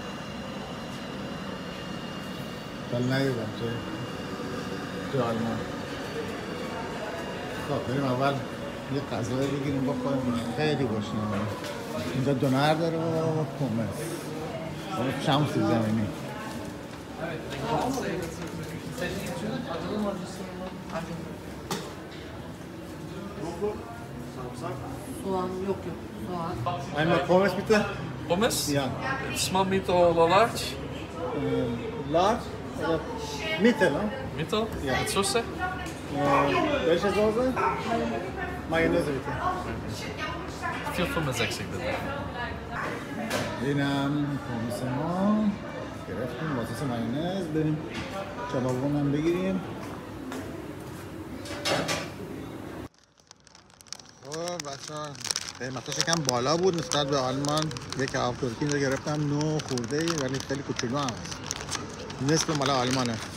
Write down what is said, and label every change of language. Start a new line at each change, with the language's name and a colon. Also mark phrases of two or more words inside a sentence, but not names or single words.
Persian: ولی ندیدم تو آلمان. خب بریم اول یه غذایی بگیریم بخوریم. خیلی گشنمه. اینجا دونر داره و پومس. شمس زمینی.
Turkish: Soğan yok. Soğan.
German: Einmal Pommes bitte. Pommes? Ja.
English: Small, middle or large?
German: Large oder Mittel, ne?
English: Middle?
German: Ja. Mit Soße? Welche Soße? Mayonnaise bitte. 4,65 bitte.
Persian: اینم پومیس ما گرفتیم با سس مایونز. بریم کبابون هم بگیریم. خب بچه‌ها قیمتاش یکم بالا بود نسبت به آلمان. یک کباب ترکی اینجا گرفتم 9 خورده ای ولی خیلی کوچولو هم هست، نصف مال آلمانه.